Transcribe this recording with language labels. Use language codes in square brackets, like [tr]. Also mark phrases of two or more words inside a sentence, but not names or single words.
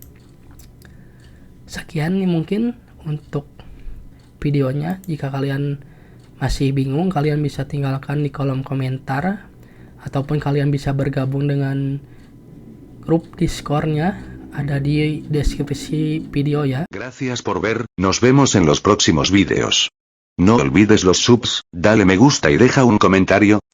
[id] Sekian nih mungkin untuk videonya. Jika kalian masih bingung, kalian bisa tinggalkan di kolom komentar, ataupun kalian bisa bergabung dengan grup Discord-nya, ada di deskripsi video ya. [es] Gracias por ver, nos vemos en los próximos vídeos. No olvides los subs, dale me gusta y deja un comentario,